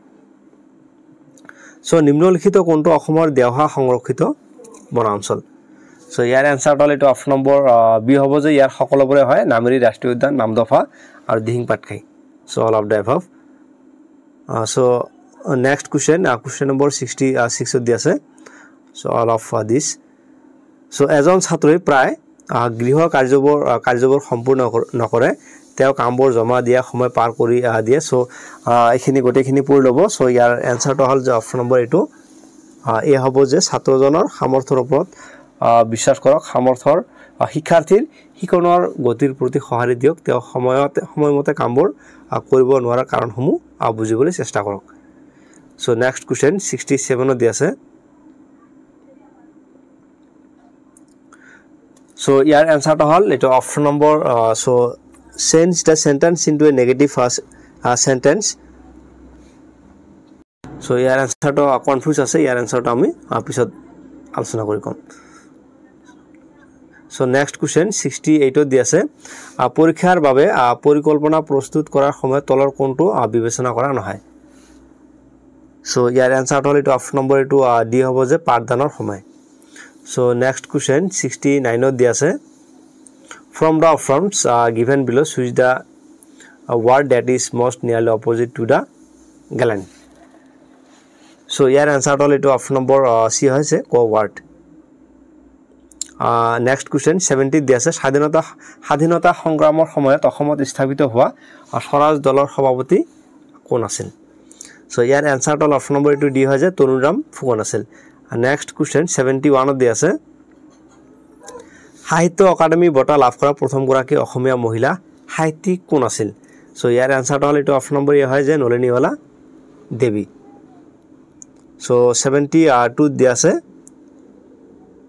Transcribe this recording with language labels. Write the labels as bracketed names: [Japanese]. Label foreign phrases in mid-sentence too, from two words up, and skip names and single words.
[Assamese] সো নিম্নলিখিত কোনটো অসমৰ দেওহা সংৰক্ষিত বনাঞ্চল সো ইয়াৰ এনসাৰটো হ'ল এইটো অপশন নম্বৰ বি হ'ব যে ইয়াৰ সকলোবোৰে হয় নামেৰি ৰাষ্ট্ৰীয় উদ্যান নামদফা আৰু দিহিং পাটকাই সো [English] all of the above [Assamese] সো [English] next question question number 66 [Assamese] ত দি আছে [English] so all of this [Assamese] so এজন ছাত্ৰই প্ৰায় গৃহ কাৰ্যবোৰ সম্পূৰ্ণ নকৰে তেওঁ কামবোৰ জমা দিয়া সময় পাৰ কৰি দিয়ে so এখিনি গোটেইখিনি পঢ়ি ল'ব so ইয়াৰ এনসাৰটো হ'ল যে অপশন নম্বৰ এইটো এ হ'ব যে ছাত্ৰজনৰ সামৰ্থ্যৰ ওপৰত বিশ্বাস কৰক সামৰ্থ্যৰ শিক্ষাৰ্থীৰ শিকনৰ গতিৰ প্ৰতি সঁহাৰি দিয়ক তেওঁ সময়মতে কামবোৰ কৰিব নোৱাৰা কাৰণসমূহ বুজিবলৈ চেষ্টা কৰক [English] so next question 67 [Assamese] ত দি আছে so ইয়াৰ এনসাৰটো হ'ল এইটো অপশন নম্বৰ [English] so change the sentence into a negative sentence [Assamese] so ইয়াৰ এনসাৰটো কনফিউজ আছে ইয়াৰ এনসাৰটো আমি পিছত আলোচনা কৰি কম [English] so next question 68 [Assamese] ত দি আছে পৰীক্ষাৰ বাবে পৰিকল্পনা প্ৰস্তুত কৰাৰ সময়ত তলৰ কোনটো বিবেচনা কৰা নহয় so ইয়াৰ এনসাৰটো হ'ল এইটো অপশন নম্বৰ এইটো ডি হ'ব যে পাঠদানৰ সময় [English] so next question 69 [Assamese] ত দি আছে [English] from the options given below choose the word that is most nearly opposite to the gallant [Assamese] so ইয়াৰ এনসাৰটো হ'ল এইটো অপশন নম্বৰ সি হৈছে co-word [English] next question 70 [Assamese] দি আছে স্বাধীনতা সংগ্ৰামৰ সময়ত অসমত স্থাপিত হোৱা স্বৰাজ দলৰ সভাপতি কোন আছিল so ইয়াৰ এনসাৰটো হ'ল অপশন নম্বৰ এইটো ডি হয় যে তৰুণৰাম ফুকন আছিল [English] next question 71 [Assamese] ত দি আছে সাহিত্য একাডেমি বঁটা লাভ কৰা প্ৰথম গৰাকী অসমীয়া মহিলা সাহিত্যিক কোন আছিল so ইয়াৰ এনসাৰটো হ'ল এইটো অপশন নম্বৰ এ হয় যে নলিনীৱালা দেৱী so 72 ত দি আছে